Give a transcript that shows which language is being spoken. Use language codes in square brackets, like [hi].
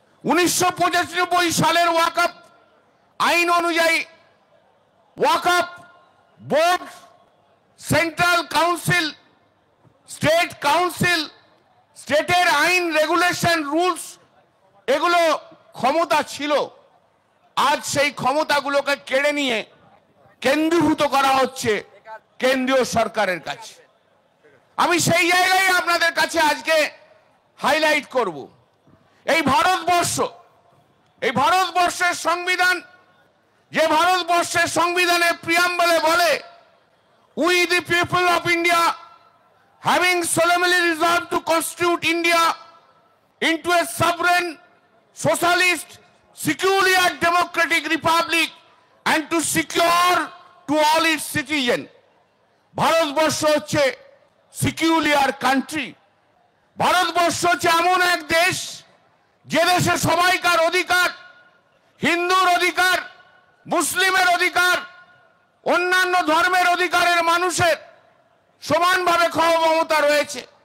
[bn] 1995 সালের ওয়াকফ আইন অনুযায়ী ওয়াকফ board, central council, state council, স্টেটের আইন, রেগুলেশন, রুলস, এগুলো ক্ষমতা ছিল। আজ সেই ক্ষমতাগুলোকে কেড়ে নিয়ে কেন্দ্রীভূত করা হচ্ছে কেন্দ্রীয় সরকারের কাছে। আমি সেই জায়গায় আপনাদের কাছে আজকে হাইলাইট করব। এই ভারতবর্ষের সংবিধান, যে ভারতবর্ষের সংবিধানে প্রিয়াম্বলে বলে, [en] We the people of India having solemnly resolved to constitute India into a sovereign, socialist, secular democratic republic and to secure to all its citizens. [bn] Bharatvarsha হচ্ছে সেকুলার কান্ট্রি। ভারতবর্ষ হচ্ছে এমন এক দেশ, যে দেশে সবাইকার অধিকার, হিন্দুর অধিকার, মুসলিমের অধিকার, অন্যান্য ধর্মের অধিকারের মানুষের সমানভাবে ক্ষমতা রয়েছে।